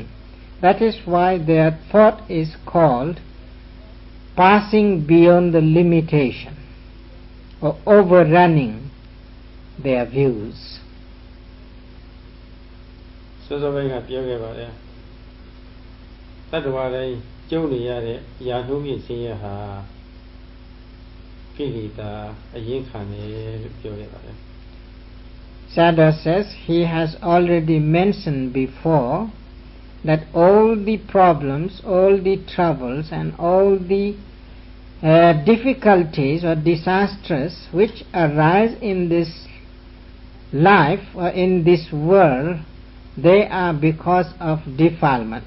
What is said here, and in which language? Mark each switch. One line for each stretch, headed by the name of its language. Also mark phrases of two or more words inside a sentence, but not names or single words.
English: That is why their thought is called passing beyond the limitation or overrunning their views.
Burmese: စောစောပိုင်းကပြောခဲ့ပါတယ်တတ္တဝါတိုင်းကျုံနေရတဲ့ယာနှုံးပြည့်ဆင်းရဲဟာကိလေသာအရင်ခံတယ်လို့ပြောခဲ့ပါတယ်
English: Sayadaw says he has already mentioned before that all the problems, all the troubles and all the difficulties or disasters which arise in this life or in this world, they are because of defilements.